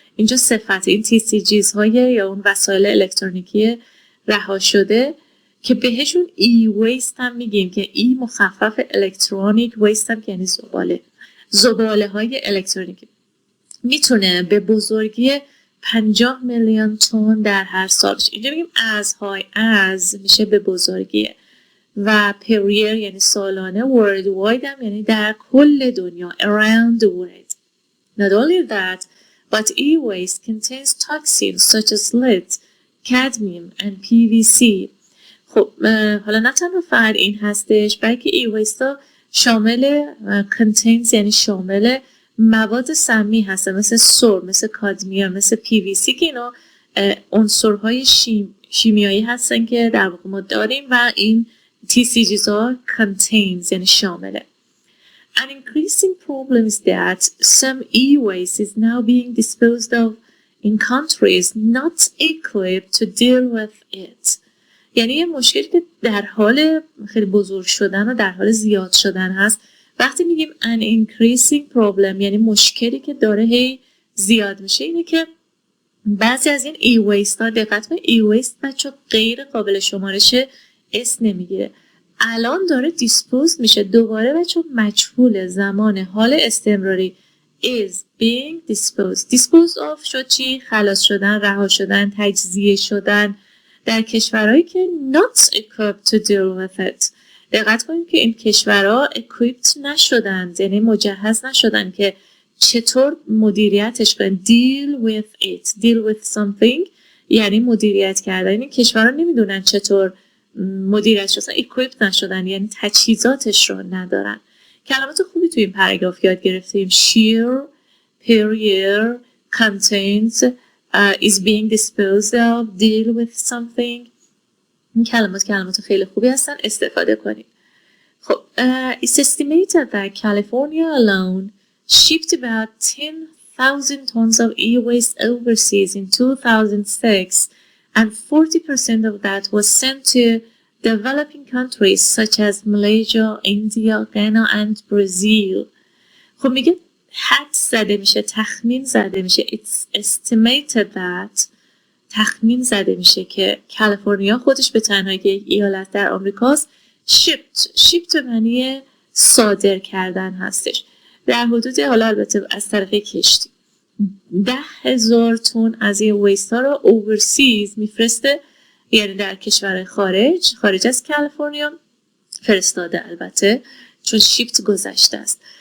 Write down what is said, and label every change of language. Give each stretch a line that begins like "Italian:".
Persian: اینجا صفت این TCGs های یا اون وسایل الکترونیکی رها شده که بهشون e-waste هم میگیم، که e مخفف الکترونیک، waste هم که یعنی زباله های الکترونیکی. میتونه به بزرگی 50 میلیون تن در هر سال بشه. اینجا میگیم as میشه به بزرگی، و
English: per year
Persian: یعنی سالانه،
English: worldwide
Persian: هم یعنی در کل دنیا،
English: around the world. Not only that, but e-waste contains toxins such as lead, cadmium and PVC.
Persian: خب حالا نه تنها فقط این هستش، بلکه e-waste ها شامل contains یعنی شامل مواد سمی هستن، مثل سر، مثل کادمیوم، مثل PVC که اینا عنصرهای شیمیایی هستن که در واقع ما داریم و این TCGs ها contains یعنی شامله.
English: An increasing problem is that some e-waste is now being disposed of in countries not equipped to deal with it.
Persian: یعنی یه مشکلی که در حال خیلی بزرگ شدن و در حال زیاد شدن هست. وقتی میگیم
English: an increasing problem
Persian: یعنی مشکلی که داره هی زیاد میشه، اینه که بعضی از این e-waste ها، دقت کنید e-waste بچه غیر قابل شمارش اس نمیگیره، الان داره دیسپوز میشه. دوباره بچه مجهول زمان حال استمراری
English: is being disposed.
Persian: dispose of شد چی؟ خلاص شدن، رها شدن، تجزیه شدن در کشورهایی که
English: not equipped to deal with it.
Persian: دقت کنید که این کشورها equipped نشدن، یعنی مجهز نشدن که چطور مدیریتش کنن.
English: deal with it. deal with something
Persian: یعنی مدیریت کردن. این کشورها نمیدونن چطور مدیریتش شدن، equipped نشدن، یعنی تجهیزاتش رو ندارن. کلمات خوبی توی این پاراگراف یاد گرفتیم.
English: sheer, per year, contains, is being disposed of, deal with something.
Persian: این کلمات خیلی خوبی هستن، استفاده کنید.
English: خب it's estimated that California alone shipped about 10,000 tons of e-waste overseas in 2006, and 40% of that was sent to developing countries such as Malaysia, India, Ghana and Brazil.
Persian: خب میگه حد زده میشه، تخمین زده میشه.
English: It's estimated that
Persian: تخمین زده میشه که کالیفرنیا خودش به تنهایی که یک ایالت در آمریکاست، shipped معنی صادر کردن هستش، در حدود، حالا البته از طریق کشتی، 10,000 تن از این ویست ها رو overseas میفرسته، یعنی در کشور خارج از کالیفرنیا فرستاده، البته چون shipped گذشته است.